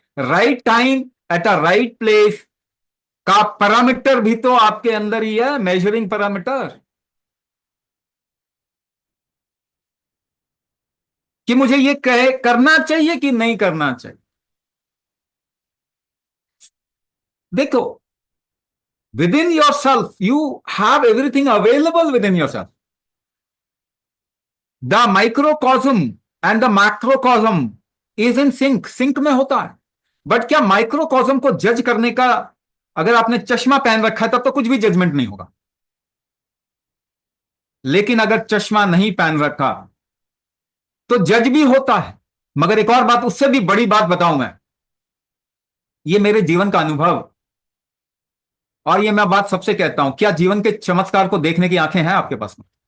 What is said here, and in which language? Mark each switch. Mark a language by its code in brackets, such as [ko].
[en] right time at a right place [hi] का parameter भी तो आपके अंदर ही है, [en] measuring parameter, [hi] कि मुझे ये कहे करना चाहिए कि नहीं करना चाहिए। [en] देखो, within yourself you have everything available within yourself. The microcosm and the macrocosm is in sync [hi] में होता है। बट क्या माइक्रोकॉस्म को जज करने का, अगर आपने चश्मा पहन रखा है तब तो कुछ भी जजमेंट नहीं होगा। लेकिन अगर चश्मा नहीं पहन रखा तो जज भी होता है। मगर एक और बात, उससे भी बड़ी बात बताऊं मैं, ये मेरे जीवन का अनुभव, और ये मैं बात सबसे कहता हूं, क्या जीवन के चमत्कार को देखने की आंखें हैं आपके पास में?